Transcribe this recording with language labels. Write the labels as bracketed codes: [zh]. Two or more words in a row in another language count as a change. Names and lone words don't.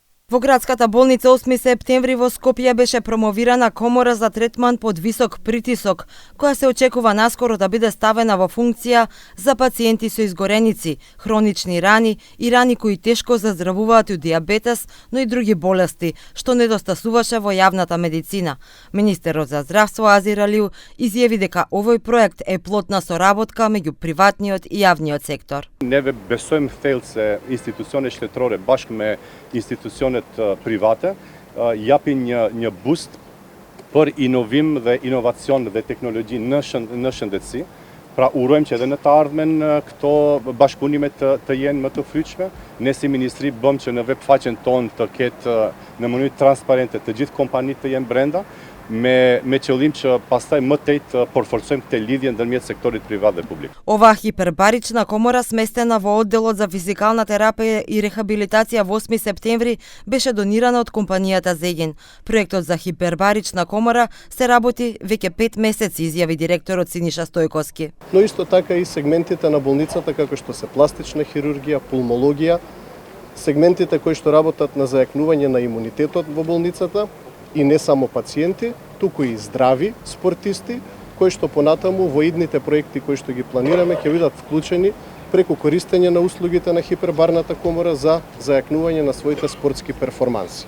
[mk] Во градската болница 8 септември во Скопје беше промовирана комора за третман под висок притисок, која се очекува наскоро да биде ставена во функција за пациенти со изгореници, хронични рани и рани кои тешко заздравуваат од диабетес, но и други болести, што недостасуваше во јавната медицина. Министерот за здравство Азир Алиу изјави дека овој проект е плод на соработка меѓу приватниот и јавниот сектор. [sq] Ne besojmë thellë se institucione shtetërore bashkë me institucionet private japin një boost për inovim dhe inovacion dhe teknologji në shëndetësi. Pra urojmë që edhe në të ardhmen këto bashkëpunime të jenë më të fryqme. Ne si ministri bëm që në webfaqen tonë të ketë në mënyrë transparente të gjithë kompanitë të jenë brenda, me qëllim që pastaj më tej të përforcojmë këtë lidhje ndërmjet sektorit privat dhe publik. [mk] Оваа хипербарична комора сместена во одделот за физикална терапија и рехабилитација во 8 септември беше донирана од компанијата Зегин. Проектот за хипербарична комора се работи веќе 5 месеци, изјави директорот Синиша Стојковски. Но исто така и сегментите на болницата како што се пластична хирургија, пулмологија, сегментите кои што работат на зајакнување на имунитетот во болницата, и не само пациенти, туку и здрави спортисти, кои што понатаму во идните проекти кои што ги планираме ќе бидат вклучени преку користење на услугите на хипербарната комора за зајакнување на своите спортски перформанси.